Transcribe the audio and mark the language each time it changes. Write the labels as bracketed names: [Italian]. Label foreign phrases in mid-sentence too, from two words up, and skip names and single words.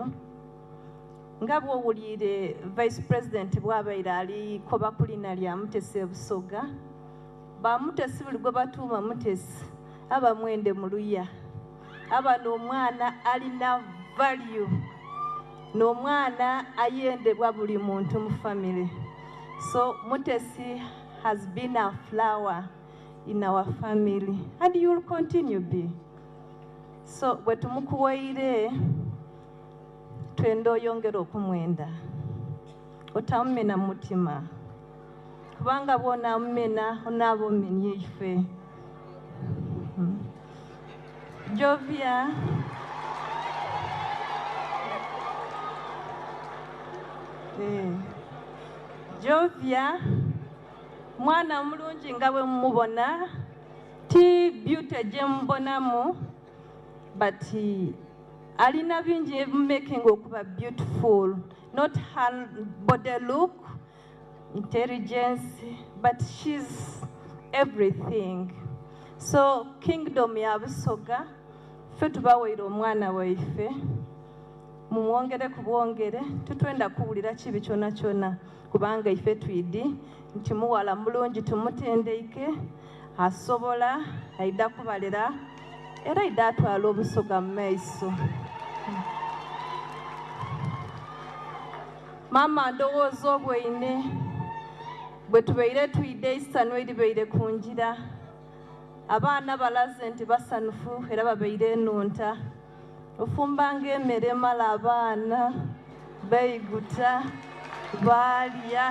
[Soga] Nga bw'owulire Vice President bw'abaire aliko bakulina lya Mutesi Busoga, ba Mutesi buli gwe batuuma Mutesi aba mwende mu luya. Aba n'omwana alina value, n'omwana ayendebwa buli muntu mu family. [English] So Mutesi has been a flower in our family, and you will continue to be. [Soga] So bwe tumukuwaire twenda oyongera okumwenda, otamumena mutima, kubanga bw'onaamumena onaaba omenye ife. Jovia, Jovia, mwana mulungi nga bwe mumubona, ti [English] beauty [Soga] gye mubonamu, [English] but [Soga] alina bingi [English] making okuba beautiful, not her body look, intelligence, but she's everything. [Soga] So kingdom ya Busoga, ffe tubawaire omwana waife, mumwongere ku bwongere, tutwenda kuwulira kibi kyona kyona, kubanga ife twidi nti muwala mulungi tumutendeike, asobola, aida kubalera, era aida atwala Obusoga mu maiso. Mama ndowooza obwine bwe tubeire twide isano eribeire ku ngira, abaana balaze nti basanufu era babeire enunta, ofumbanga emmere emala abaana beeyiguta baalya.